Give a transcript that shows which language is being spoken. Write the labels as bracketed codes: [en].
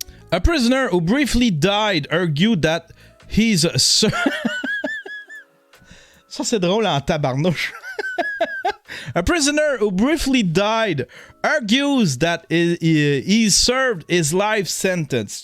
[en] A prisoner who briefly died argued that he's... [fr] Ça, c'est drôle en tabarnouche. [en] A prisoner who briefly died argues that he served his life sentence.